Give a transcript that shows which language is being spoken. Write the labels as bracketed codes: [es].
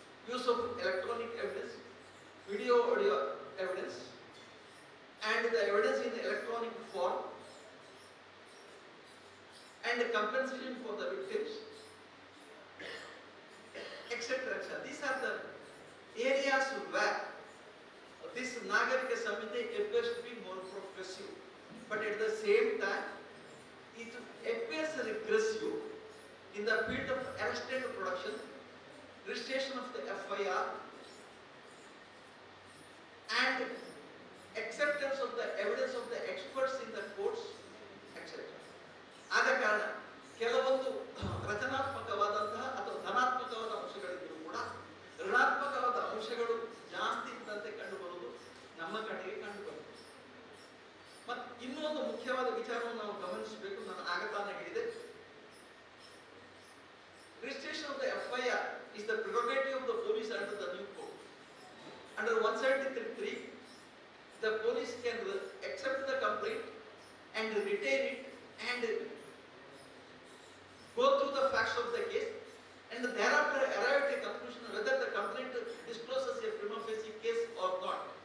[en] Use of electronic evidence, video audio evidence and the evidence in electronic form and compensation for the victims etc. These are the areas where this Nagarika Samhita appears to be more progressive, but at the same time it appears regressive in the field of arrested production, registration of the FIR and acceptance of the evidence of the experts in the courts etc. [kn] ಆದ ಕಾರಣ ಕೆಲವೊಂದು ರಚನಾತ್ಮಕವಾದಂತಹ ಅಥವಾ ಧನಾತ್ಮಕವಾದ ಅಂಶಗಳಿದ್ದರೂ ಕೂಡ ಋಣಾತ್ಮಕವಾದ ಅಂಶಗಳು ಜಾಸ್ತಿ ಇದ್ದಂತೆ ಕಂಡು ಬರುವುದು ನಮ್ಮ ಕಡೆಗೆ ಕಂಡು ಬರುತ್ತದೆ. ಮತ್ತು ಇನ್ನೊಂದು ಮುಖ್ಯವಾದ ವಿಚಾರವನ್ನು ನಾವು ಗಮನಿಸಬೇಕು. ನಾನು ಆಗತಾನೆ ಹೇಳಿದೆ, [en] registration of the FIR is the prerogative of the police under the new code. Under 173(3), the police can accept the complaint and retain it and go through the facts of the case and thereafter arrive at a conclusion whether the complaint discloses a prima facie case or not.